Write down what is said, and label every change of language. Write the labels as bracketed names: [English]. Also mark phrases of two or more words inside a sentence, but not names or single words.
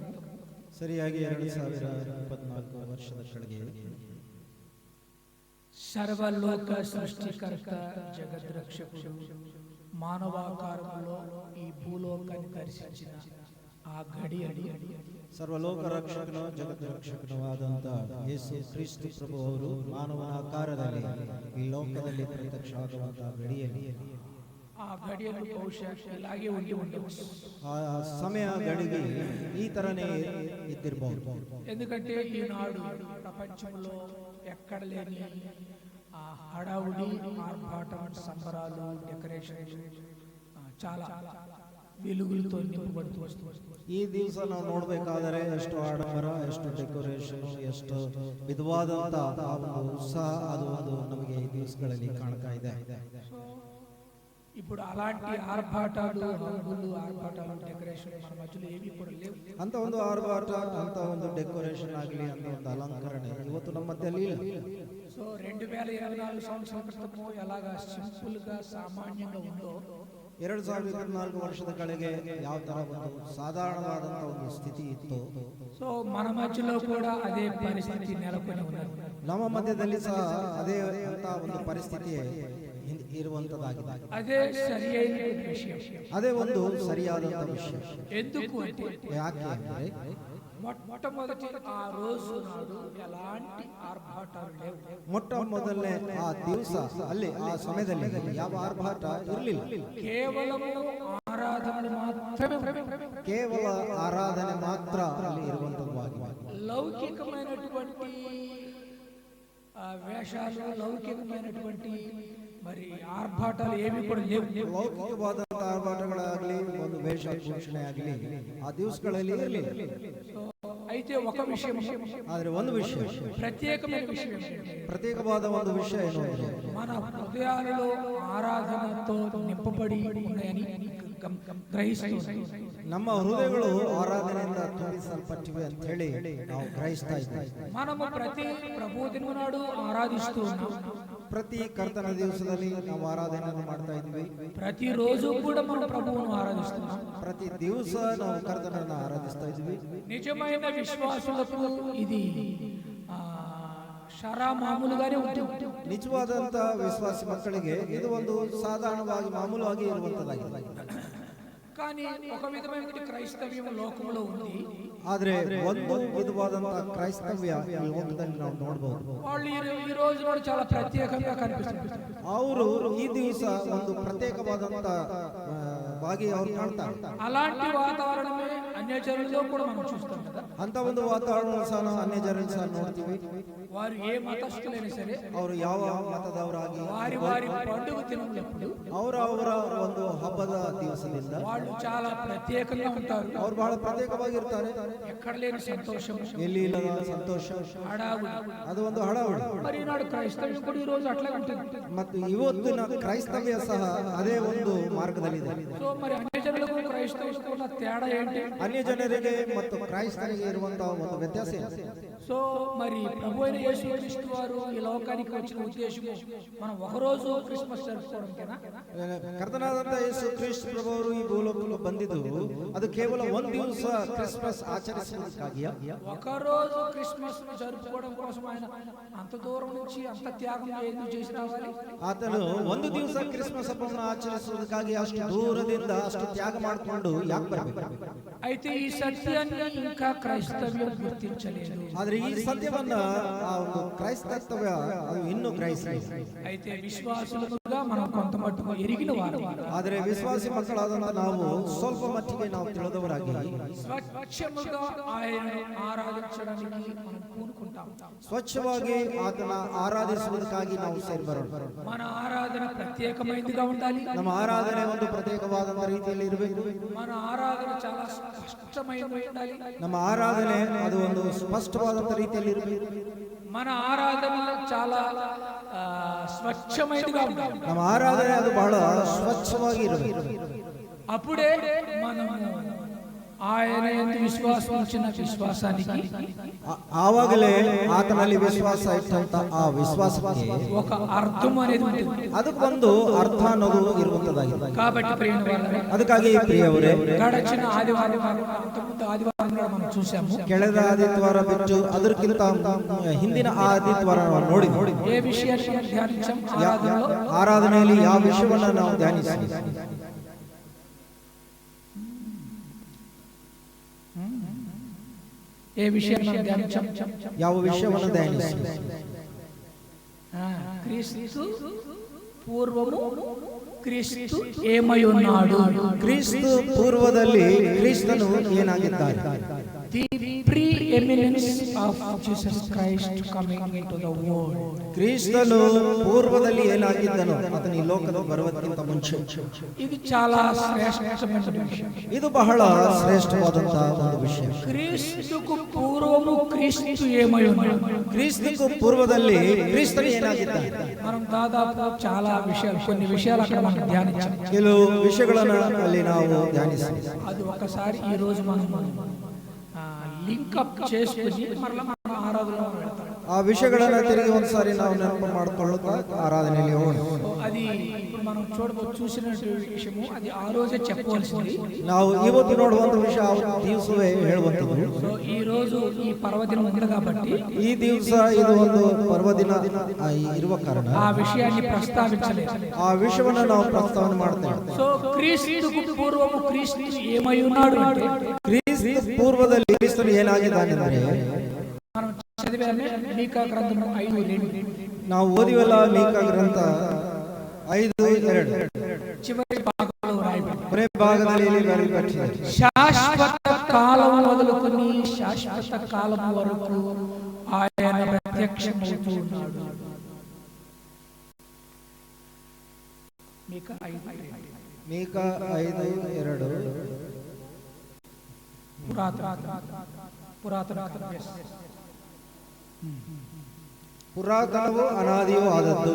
[Kannada] ಸರಿಯಾಗಿ 2024 ವರ್ಷದ ಕೆಳಗೆ [Telugu] సర్వలోక సృష్టికర్త జగద్రక్షకుడు మానవాకారంలో ఈ భూలోకాన్ని దర్శించిన ఆ గడియడి [Kannada] ಸರ್ವಲೋಕ ರಕ್ಷಕನು ಜಗತ್ ರಕ್ಷಕನೂ ಆದಂತ ಯೇಸು ಕ್ರಿಸ್ತು ಪ್ರಭು ಅವರು ಮಾನವನ ಆಕಾರದಲ್ಲಿ ಈ ಲೋಕದಲ್ಲಿ ಪ್ರತ್ಯಕ್ಷ ಆಗುವಂತಹ ಗಡಿಯಲ್ಲಿ [Telugu] ఆ గడియలు బహుశా ఇలాగే ఉండి ఉండవచ్చు. [Kannada] ಆ ಸಮಯ ಗಳಿಗೆ ಈ ತರನೇ ಇದ್ದಿರಬಹುದು. [Telugu] ఎందుకంటే ఈనాడు ప్రపంచంలో ఎక్కడ లేని ఆ హడావుడి, ఆర్భాటం, సంబరాలు, డెకరేషన్ చాలా వెలుగులతో నింపబడుతూ వస్తుంది. [Kannada] ಈ ದಿವಸ ನಾವು ನೋಡ್ಬೇಕಾದರೆ ಎಷ್ಟು ಆಡಂಬರ, ಎಷ್ಟು ಡೆಕೋರೇಷನ್, ಎಷ್ಟು ವಿಧವಾದಂತ ಒಂದು ಉತ್ಸಾಹ ಅದು ನಮಗೆ ಈ ದಿವಸಗಳಲ್ಲಿ ಕಾಣ್ತಾ ಇದೆ. [Telugu] ఇప్పుడు అలాంటి ఆర్భాటాలు, హంగులు, ఆర్భాటాలు, డెకరేషన్ మన మధ్యలో ఏవి కూడా లేవు. [Kannada] ಅಂತ ಒಂದು ಆರ್ಭಾಟ, ಅಂತ ಒಂದು ಡೆಕೋರೇಷನ್ ಆಗಲಿ, ಅಂತ ಒಂದು ಅಲಂಕರಣೆ ಇವತ್ತು ನಮ್ಮ ಮಧ್ಯದಲ್ಲಿ ಇಲ್ಲ. [Telugu] సో 2024 సంవత్సరం క్రితము ఎలాగా సింపుల్ గా సామాన్యంగా ఉందో [Kannada] 2024 ವರ್ಷದ ಕೆಳಗೆ ಯಾವ ತರ ಒಂದು ಸಾಧಾರಣವಾದಂತ ಒಂದು ಸ್ಥಿತಿ ಇತ್ತು, [Telugu] సో మన మధ్యలో కూడా అదే పరిస్థితి నెలకొని ఉన్నది. [Kannada] ನಮ್ಮ ಮಧ್ಯದಲ್ಲಿ ಸಹ ಅದೇ ಅಂತ ಒಂದು ಪರಿಸ್ಥಿತಿ ಇರುವಂತದಾಗಿದೆ. [Telugu] అదే సరి అయిన విషయం, [Kannada] ಅದೇ ಒಂದು ಸರಿಯಾದಂತ ವಿಷಯ. [Telugu] ఎందుకు అంటే [Kannada] ಯಾಕೆ ಅಂದ್ರೆ [Telugu] మొట్టమొదటి ఆ రోజు నాడు ఎలాంటి ఆర్భాటాలు లేవు. [Kannada] ಮೊಟ್ಟ ಮೊದಲನೇ ಆ ದಿವಸ ಅಲ್ಲಿ ಆ ಸಮಯದಲ್ಲಿ ಯಾವ ಆರ್ಭಾಟ ಇರಲಿಲ್ಲ. [Telugu] కేవలము ఆరాధనలు మాత్రమే, [Kannada] ಕೇವಲ ಆರಾಧನೆ ಮಾತ್ರ ಅಲ್ಲಿ ಇರುವಂತದ್ದಾಗಿದೆ. [Telugu] లౌకికమైనటువంటి వేషాలు, లౌకికమైనటువంటి మరి ఆర్భాటాలు ఏవి కూడా లేవు. [Kannada] ಲೌಕಿಕವಾದಂತಹ ಆರ್ಭಾಟಗಳಾಗಲಿ, ಒಂದು ವೇಷಭೂಷಣೆ ಆಗಲಿ ಆ ದಿವಸಗಳಲ್ಲಿ ಇರಲಿಲ್ಲ. [Telugu] అయితే ఒక విషయం, [Kannada] ಆದ್ರೆ ಒಂದು ವಿಷಯ, [Telugu] ప్రత్యేకమైన విషయం ఏంటంటే [Kannada] ಪ್ರತ್ಯೇಕವಾದ ಒಂದು ವಿಷಯ ಏನು ಅಂದ್ರೆ [Telugu] మన హృదయాలలో ఆరాధనతో నింపబడి ఉన్నాయని గ్రహిస్తున్నాం. [Kannada] ನಮ್ಮ ಹೃದಯಗಳು ಆರಾಧನೆಯಿಂದ ತುಂಬಿಸಲ್ಪಟ್ಟಿವೆ ಅಂತ ಹೇಳಿ ನಾವು ಗ್ರಹಿಸ್ತಾ ಇದ್ದೇವೆ. [Telugu] మనము ప్రతి ప్రభు దినము నాడు ఆరాధిస్తూ ఉన్నాం. [Kannada] ಪ್ರತಿ ಕರ್ತನ ದಿವಸದಲ್ಲಿ ನಾವು ಆರಾಧನೆಯನ್ನು ಮಾಡ್ತಾ ಇದ್ವಿ. [Telugu] ప్రతి రోజు కూడా మనం ప్రభువును ఆరాధిస్తున్నాం. [Kannada] ಪ್ರತಿ ದಿವಸ ನಾವು ಕರ್ತನನ್ನು ಆರಾಧಿಸ್ತಾ ಇದ್ವಿ. [Telugu] నిజమైన విశ్వాసులకు ఇది ಶರಾ ಮಾಮೂలుగానే ఉంటుంది. [Kannada] ನಿಜವಾದಂತ ವಿಶ್ವಾಸಿ ಮಕ್ಕಳಿಗೆ ಇದು ಒಂದು ಸಾಧಾರಣವಾಗಿ ಮಾಮೂಲಾಗಿ ಇರುವಂತದ್ದಾಗಿದೆ. [Telugu] కానీ ఒక విధమైన క్రైస్తవ్యం లోకంలో ఉంది. [Kannada] ಆದ್ರೆ ಒಂದು ವಿಧವಾದಂತ ಕ್ರೈಸ್ತವ್ಯ ಈ ಲೋಕದಲ್ಲಿ ನಾವು ನೋಡಬಹುದು. [Telugu] వాళ్ళు ఈ రోజు నాడు చాలా ప్రత్యేకంగా కనిపిస్తారు. [Kannada] ಅವರು ಈ ದಿವಸ ಒಂದು ಪ್ರತ್ಯೇಕವಾದಂತ ವಾಗಿ ಅವರು ಕಾಣ್ತಾರೆ. [Telugu] అలాంటి వాతావరణమే అన్యజనుల్లో కూడా మనం చూస్తాం కదా. [Kannada] ಅಂತ ಒಂದು ವಾತಾವರಣ ಸಹ ಅನ್ಯ ಜನರು ಸಹ ನೋಡ್ತೀವಿ. [Telugu] వారు ఏ మతస్థులైనా సరే, [Kannada] ಅವರು ಯಾವ ಮತದವರಾಗಿ [Telugu] వారి వారి పండుగ దినములప్పుడు [Kannada] ಅವರ ಒಂದು ಹಬ್ಬದ ದಿವಸದಿಂದ [Telugu] వాళ్ళు చాలా ప్రత్యేకంగా ఉంటారు. [Kannada] ಅವರು ಬಹಳ ಪ್ರತ್ಯೇಕವಾಗಿರ್ತಾರೆ. [Telugu] ఎక్కడ లేని సంతోషం, [Kannada] ಎಲ್ಲಿ ಇಲ್ಲದ ಸಂತೋಷ, [Telugu] హడావుడి. [Kannada] ಅದು ಒಂದು ಹಡಾವಡಿ. [Telugu] మరి ఈనాడు క్రైస్తవ్యం కూడా ఈ రోజు అట్లా ఉంటుంది. [Kannada] ಮತ್ತು ಇವತ್ತಿನ ಕ್ರೈಸ್ತವ್ಯ ಸಹ ಅದೇ ಒಂದು ಮಾರ್ಗದಲ್ಲಿದೆ. [Telugu] సో మరి అన్యజనులకు క్రైస్తవులకు ఉన్న తేడా ఏంటి? [Kannada] ಅನ್ಯ ಜನರಿಗೆ ಮತ್ತು ಕ್ರೈಸ್ತರಿಗೆ ಇರುವಂತಹ ಒಂದು ವ್ಯತ್ಯಾಸ ಏನು? [Telugu] సో మరి ప్రభు అయిన యేసుక్రీస్తు వారు ఈ లోకానికి వచ్చిన ఉద్దేశం మనం ఒకరోజు క్రిస్మస్ జరుపుకోవడంకేనా? [Kannada] ಕರ್ತನಾದಂತ ಯೇಸು ಕ್ರಿಸ್ತ ಪ್ರಭು ಅವರು ಈ ಭೂಲೋಕಕ್ಕೆ ಬಂದಿದ್ದು ಅದು ಕೇವಲ ಒಂದು ದಿವಸ ಕ್ರಿಸ್ಮಸ್ ಆಚರಿಸುವುದಕ್ಕಾಗಿಯೇ? [Telugu] ఒకరోజు క్రిస్మస్ జరుపుకోవడం కోసం ఆయన అంత దూరం నుంచి అంత త్యాగం ఎందుకు చేసి రావాలి? [Kannada] ಆತನು ಒಂದು ದಿವಸ ಕ್ರಿಸ್ಮಸ್ ಹಬ್ಬವನ್ನು ಆಚರಿಸುವುದಕ್ಕಾಗಿ ಅಷ್ಟು ದೂರದಿಂದ ಅಷ್ಟು ತ್ಯಾಗ ಮಾಡಿಕೊಂಡು ಯಾಕೆ ಬರಬೇಕು? [Telugu] అయితే ఈ సత్యాన్ని ఇంకా క్రైస్తవ్యం గుర్తించలేదు. [Kannada] ಆದ್ರೆ ಈ ಸತ್ಯವನ್ನ ಆ ಒಂದು ಕ್ರೈಸ್ತತ್ವ ಅದು ಇನ್ನೂ ಗ್ರಹಿಸಲಿಲ್ಲ. [Telugu] అయితే విశ్వాసులుగా మనం కొంత మట్టుకు ఎరిగిన వారు, [Kannada] ಆದ್ರೆ ವಿಶ್ವಾಸಿ ಮಕ್ಕಳಾದಂತ ನಾವು ಸ್ವಲ್ಪ ಮಟ್ಟಿಗೆ ನಾವು ತಿಳಿದವರಾಗಿ [Telugu] స్వచ్ఛముగా ఆయనను ఆరాధించడానికి మనం పూనుకుంటాం. [Kannada] ಸ್ವಚ್ಛವಾಗಿ ಆತನ ಆರಾಧಿಸುವುದಕ್ಕಾಗಿ ನಾವು ಸೇರಿ ಬರೋಣ. [Telugu] మన ఆరాధన ప్రత్యేకమైనదిగా ఉండాలి. [Kannada] ನಮ್ಮ ಆರಾಧನೆ ಒಂದು ಪ್ರತ್ಯೇಕವಾದಂತ ರೀತಿಯಲ್ಲಿ ಇರಬೇಕು. [Telugu] మన ఆరాధన చాలా స్పష్టమైనది ఉండాలి. [Kannada] ನಮ್ಮ ಆರಾಧನೆ ಅದು ಒಂದು ಸ್ಪಷ್ಟವಾದಂತ ರೀತಿಯಲ್ಲಿ ಇರಬೇಕು. [Telugu] మన ఆరాధన చాలా స్వచ్ఛమైనదిగా ఉండాలి. [Kannada] ನಮ್ಮ ಆರಾಧನೆ ಅದು ಬಹಳ ಸ್ವಚ್ಛವಾಗಿ ಇರಬೇಕು. [Telugu] అప్పుడే మనము ఆయన యందు విశ్వాసం ఉంచిన విశ్వాసానికి, [Kannada] ಆವಾಗಲೇ ಆತನಲ್ಲಿ ವಿಶ್ವಾಸ ಇಟ್ಟಂತ ಆ ವಿಶ್ವಾಸಕ್ಕೆ [Telugu] ఒక అర్థం అనేది ఉంటుంది. [Kannada] ಅದಕ್ಕೊಂದು ಅರ್ಥ ಅನ್ನೋದು ಇರುವಂತದ್ದಾಗಿದೆ. [Telugu] కాబట్టి ప్రియవారలారా, [Kannada] ಅದಕ್ಕಾಗಿ ಪ್ರಿಯವರೇ, [Telugu] గడచిన ఆదివారం అంతకుముందు ఆదివారం మనం చూసాము. [Kannada] ಕೆಳದ ಆದಿತ್ಯವಾರ ಬಿಟ್ಟು ಅದಕ್ಕಿಂತ ಹಿಂದಿನ ಆದಿತ್ಯವಾರ ನೋಡಿ [Telugu] ఏ విషయాన్ని మనం ధ్యానించాం? [Kannada] ಆರಾಧನೆಯಲ್ಲಿ ಯಾವ ವಿಷಯವನ್ನ ನಾವು ಧ್ಯಾನಿಸಿ [Telugu] ఏ విషయాన్ని మనం ధ్యానించాం? [Kannada] ಯಾವ ವಿಷಯವನ್ನು ಧ್ಯಾನಿಸಿ [Telugu] క్రీస్తు పూర్వము క్రీస్తు ఏమై ఉన్నాడు. [Kannada] ಕ್ರಿಸ್ತು ಪೂರ್ವದಲ್ಲಿ ಕ್ರಿಸ್ತನು ಏನಾಗಿದ್ದಾರೆ. [English] The preeminence of Jesus Christ coming into the world. [Kannada] ಕ್ರಿಸ್ತನು ಪೂರ್ವದಲ್ಲಿ ಏನಾಗಿದ್ದನು ಆತನು ಈ ಲೋಕದ ಬರುವುದಕ್ಕಿಂತ ಮುಂಚೆ. [Telugu] ಇದು చాలా ಶ್ರೇಷ್ಠమైన ವಿಷಯ. [Kannada] ಇದು ಬಹಳ ಶ್ರೇಷ್ಠವಾದಂತಹ ಒಂದು ವಿಷಯ. [Telugu] ಕ್ರಿಸ್ತುకు పూర్వము క్రీస్తు ఏమై ఉన్నాడు. [Kannada] ಕ್ರಿಸ್ತುకు ಪೂರ್ವದಲ್ಲಿ ಕ್ರಿಸ್ತನು ಏನಾಗಿದ್ದಾನೆ. [Telugu] మనం దాదాపు చాలా విషయాలు కొన్ని విషయాలు అక్కడ మనం ధ్యానించాం. [Kannada] ಕೆಲವು ವಿಷಯಗಳನ್ನು ಅಲ್ಲಿ ನಾವು ಧ್ಯಾನಿಸಿದ್ದೇವೆ. [Telugu] అది ఒకసారి ఈ రోజు మనం లింకప్ చేసుకుని మరలా మనం ఆరాధనలో వెళ్తాం. [Kannada] ಆ ವಿಷಯಗಳನ್ನು ತಿರುಗಿ ಒಂದ್ಸಾರಿ ನಾವು ನೆನಪು ಮಾಡಿಕೊಳ್ಳುತ್ತಾ ಆರಾಧನೆಯಲ್ಲಿ ಹೋಗೋಣ. [Telugu] అది ఇప్పుడు మనం చూసిన విషయము అది ಆ రోజే చెప్పవలసింది. [Kannada] ನಾವು ಇವತ್ತು ನೋಡುವಂತ ವಿಷಯ ಆ ದಿವಸವೇ ಹೇಳುವಂತದ್ದು. [Telugu] సో ఈ రోజు ఈ పర్వదినం ఉంది కాబట్టి [Kannada] ಈ ದಿವಸ ಇದು ಒಂದು ಪರ್ವದಿನ ಇರುವ ಕಾರಣ [Telugu] ಆ ವಿಷಯಾన్ని ಪ್ರಸ್ತಾವಿಸలేదు. [Kannada] ಆ ವಿಷಯವನ್ನು ನಾವು ಪ್ರಸ್ತಾವನೆ ಮಾಡ್ತೇವೆ. [Telugu] సో క్రీస్తుకు పూర్వము క్రీస్తు ఏమై ఉన్నాడు అంటే [Kannada] ಕ್ರಿಸ್ತ ಪೂರ್ವದಲ್ಲಿ ಕ್ರಿಸ್ತನು ಏನಾಗಿದ್ದಾನೆ ಅಂದ್ರೆ [Telugu] మనం చదివామే మీకా గ్రంథము 5:2. [Kannada] ನಾವು ಓದಿವಲ್ಲ ಮೀಕಾ ಗ್ರಂಥ 5:2 [Telugu] చివరి భాగంలో రాయబడింది. [Kannada] ಕೊನೆ ಭಾಗದಲ್ಲಿ ಬರೆಯಲ್ಪಟ್ಟಿದೆ. [Telugu] శాశ్వత కాలం మొదలుకొని శాశ్వత కాలం వరకు ఆయన ప్రత్యక్షమవుతూ ఉన్నాడు. మీకా 5:2 [Kannada] ಮೀಕಾ 5:2 ಪುರಾತನವೂ ಅನಾದಿಯೂ ಆದದ್ದು.